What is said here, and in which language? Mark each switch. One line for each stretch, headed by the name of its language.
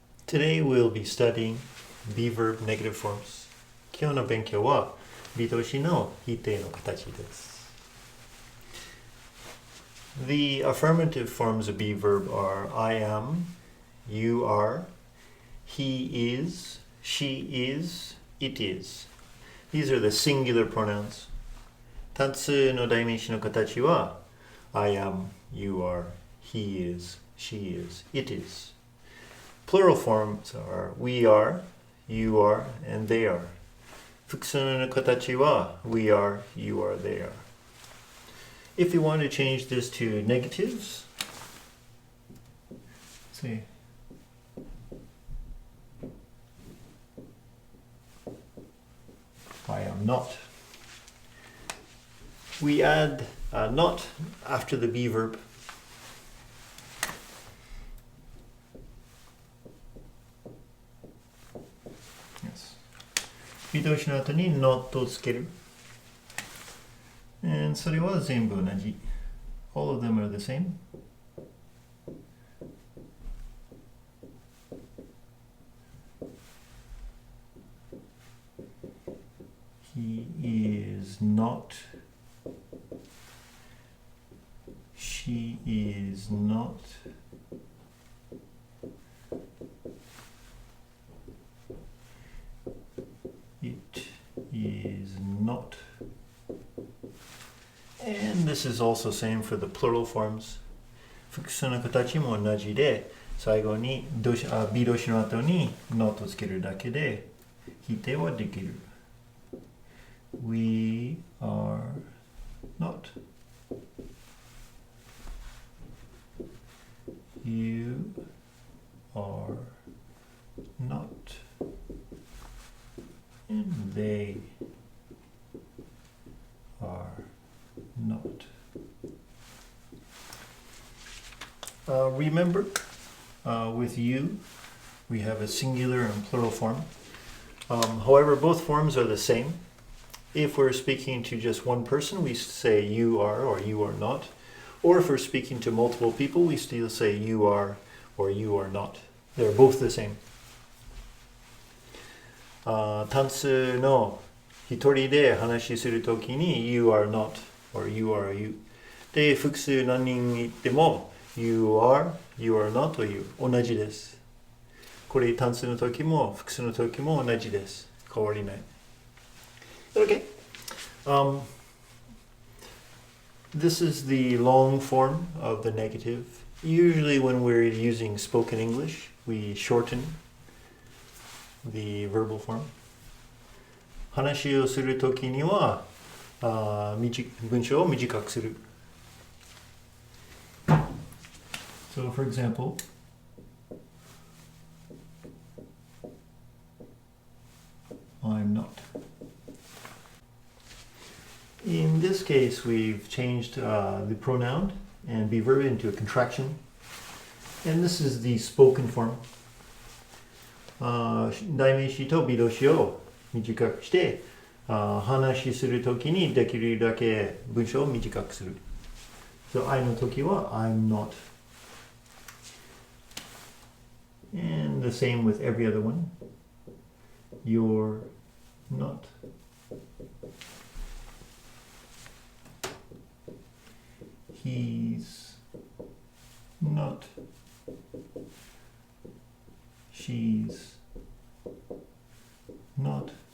English: Today we'll be studying Be Verb Negative Forms.
Japanese: 今日の勉強はビー動詞の否定の形です。
English: The affirmative forms of Be Verb are I am, you are, he is, she is, it is. These are the singular pronouns.
Japanese: 単数の代名詞の形は
English: I am, you are, he is, she is, it is.Plural forms are we are, you are, and they are.
Japanese: 複数の形は
English: we are, you are, they are. If you want to change this to negatives, say I am not. We add not after the be verb.
Japanese: Be 動詞の後に not をつける。 And それは全部同じ。
English: All of them are the same. He is not. She is not.It is not. And this is also same for the plural forms.
Japanese: 複数の形も同じで、最後にbe 動詞の後に not をつけるだけで否定はできる。
English: We are not. You are not.And they are not. Remember, with you, we have a singular and plural form. However, both forms are the same. If we're speaking to just one person, we say you are or you are not. Or if we're speaking to multiple people, we still say you are or you are not. They're both the same.
Japanese: 単数の一人で話しするときに
English: You are not or You are you
Japanese: で複数何人いても
English: You are, You are not
Japanese: という同じです。これ単数の時も複数の時も同じです。変わりない。Okay.
English: This is the long form of the negative. Usually when we're using spoken English, we shorten the verbal form.
Japanese: 話をするときには文章を短くする。
English: So for example, I'm not. In this case, we've changed the pronoun and be verb into a contraction. And this is the spoken form.
Japanese: 代名詞とbe動詞を短くして話しするときにできるだけ文章を短くする。
English: So, I
Japanese: のときは
English: I'm not. And the same with every other one. You're not. He's not.She's not.